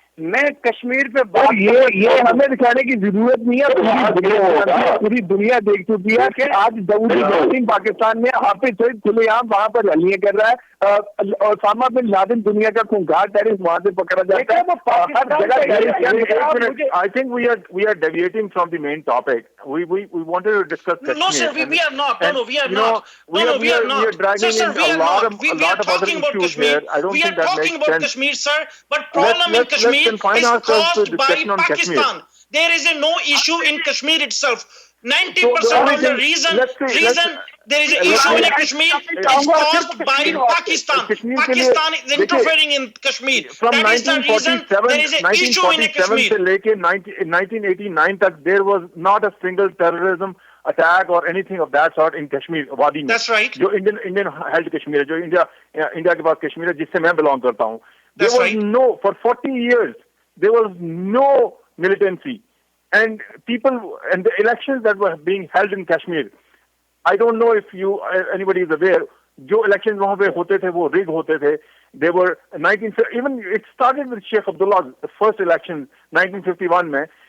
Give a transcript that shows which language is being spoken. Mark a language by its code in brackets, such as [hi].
[hi] मैं कश्मीर पे बात ये हमें दिखाने की जरूरत नहीं है, पूरी दुनिया देख चुकी है कि आज दाऊद इब्राहिम पाकिस्तान में हाफिज सईद खुलेआम वहां पर रैलियां कर रहा है, और ओसामा बिन लादेन दुनिया का खूंखार टेररिस्ट वहां से पकड़ा जाता है। [en] I think we are deviating from the main topic. We wanted to discuss Kashmir. No sir, we are not. No, we are not. We are dragging in a lot of other issues here. I don't think that makes sense. Kashmir, sir, but problem in Kashmir is caused by Pakistan. There is no issue in Kashmir itself. 90% of the reason there is an issue in Kashmir is caused by Pakistan. Pakistan is interfering in Kashmir. From That is the reason there is an issue in Kashmir. [hi] से लेके 1989 तक [en] there was not a single terrorism attack or anything of that sort in Kashmir [hi] वादी में। [en] That's right. [hi] जो Indian held Kashmir है, जो India के पास कश्मीर है जिससे मैं belong करता हूँ। [en] There was no, for 40 years there was no militancy. And people, and the elections that were being held in Kashmir, I don't know if anybody is aware, [hi] जो elections वहाँ पे होते थे [en] वो rig होते थे. They were even it started with Sheikh Abdullah's first election [hi] 1951 में.